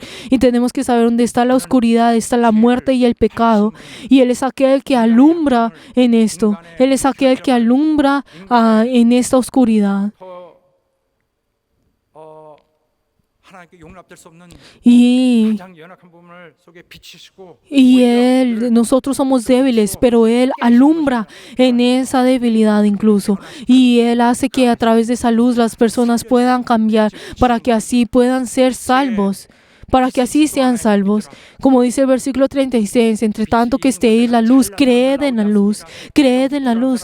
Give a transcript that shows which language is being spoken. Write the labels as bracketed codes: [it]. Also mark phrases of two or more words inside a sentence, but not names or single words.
[es] Y tenemos que saber dónde está la oscuridad, está la muerte y el pecado. Y Él es aquel que alumbra en esto. Él es aquel que alumbra en esta oscuridad. Y [ko] 가장 연약한 부분을 속에 비치시고 [es] Y nosotros somos débiles, pero Él alumbra en esa debilidad incluso. Y Él hace que a través de esa luz las personas puedan cambiar para que así puedan ser salvos. Para que así sean salvos. Como dice el versículo 36, entre tanto que estéis la luz, creed en la luz, creed en la luz.